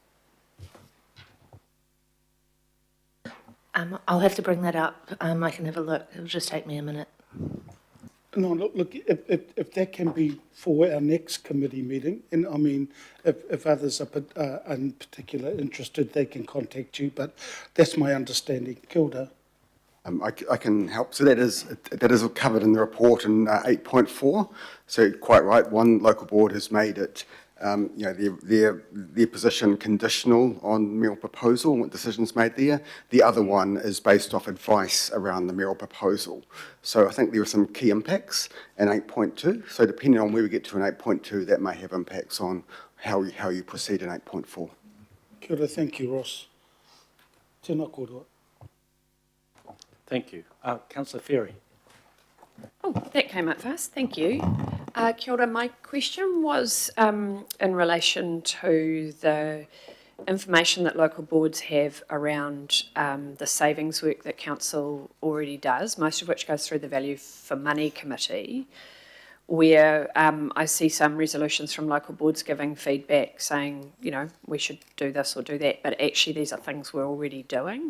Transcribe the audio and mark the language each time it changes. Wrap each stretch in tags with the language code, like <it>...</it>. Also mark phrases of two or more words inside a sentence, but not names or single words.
<en>I'll have to bring that up. I can have a look. It'll just take me a minute. No, look, if that can be for our next committee meeting, and I mean, if others are in particular interested, they can contact you, but that's my understanding.</en> <mi>Kia ora.</mi> <en>I can help. So that is covered in the report in 8.4. So quite right, one local board has made it, their position conditional on mayoral proposal and what decisions made there. The other one is based off advice around the mayoral proposal. So I think there are some key impacts in 8.2. So depending on where we get to in 8.2, that may have impacts on how you proceed in 8.4.</en> <mi>Kia ora,</mi> <en>thank you,</en> <mi>Ross. Tēnā kōrua.</mi> <en>Thank you. Councillor Ferry. Oh, that came up fast. Thank you.</en> <mi>Kia ora.</mi> <en>My question was in relation to the information that local boards have around the savings work that council already does, most of which goes through the Value for Money Committee, where I see some resolutions from local boards giving feedback saying, we should do this or do that, but actually these are things we're already doing.</en>